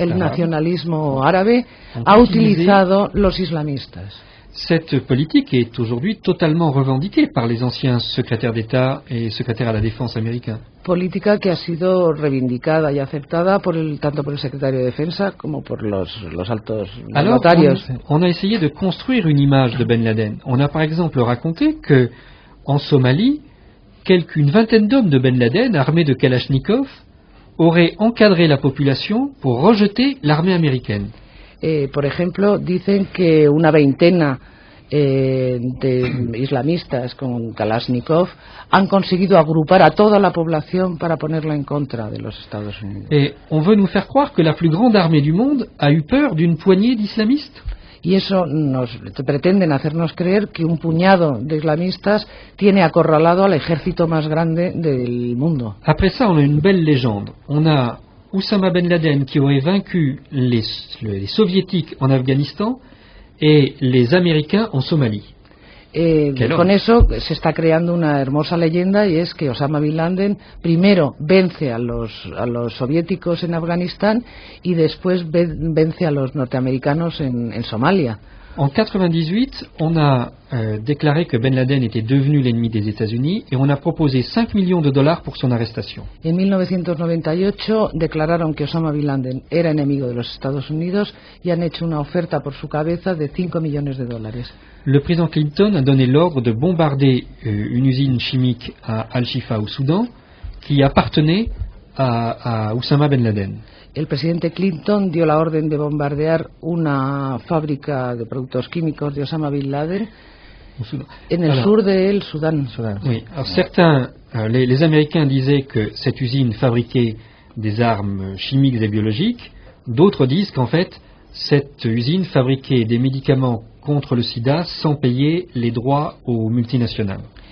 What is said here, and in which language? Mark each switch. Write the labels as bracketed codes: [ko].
[es] el nacionalismo árabe ha utilizado los islamistas. [fr] Cette politique est aujourd'hui totalement revendiquée par les anciens secrétaires d'État et secrétaires à la défense américains. [es] Política que ha sido reivindicada y aceptada tanto por el secretario de Defensa como por los altos mandatarios. [fr] Alors, on a essayé de construire une image de Ben Laden. On a par exemple raconté que en Somalie, une vingtaine d'hommes de Ben Laden armés de Kalachnikov auraient encadré la population pour rejeter l'armée américaine. [es] Por ejemplo, dicen que una veintena de islamistas con Kalashnikov han conseguido agrupar a toda la población para ponerla en contra de los Estados Unidos. [fr] Et on veut nous faire croire que la plus grande armée du monde a eu peur d'une poignée d'islamistes. [es] y eso pretenden hacernos creer que un puñado de islamistas tiene acorralado al ejército más grande del mundo. [fr] Après ça, on a une belle légende. On a Oussama Ben Laden qui aurait vaincu les soviétiques en Afghanistan et les Américains en Somalie. [es] Con eso se está creando una hermosa leyenda, y es que Osama Bin Laden primero vence a los soviéticos en Afganistán y después vence a los norteamericanos en Somalia. [fr] En 98, on a déclaré que Ben Laden était devenu l'ennemi des États-Unis et on a proposé 5 millions de dollars pour son arrestation. [es] En 1998 declararon que Osama Bin Laden era enemigo de los Estados Unidos y han hecho una oferta por su cabeza de 5 millones de dólares. [fr] Le président Clinton a donné l'ordre de bombarder une usine chimique à Al-Shifa au Soudan qui appartenait à Oussama Ben Laden. [es] El presidente Clinton dio la orden de bombardear una fábrica de productos químicos de Osama Bin Laden en el sur del Sudán. [fr] Oui. Alors certains, les Américains disaient que cette usine fabriquait des armes chimiques et biologiques. D'autres disent qu'en fait, cette usine fabriquait des médicaments contre le sida sans payer les droits aux multinationales.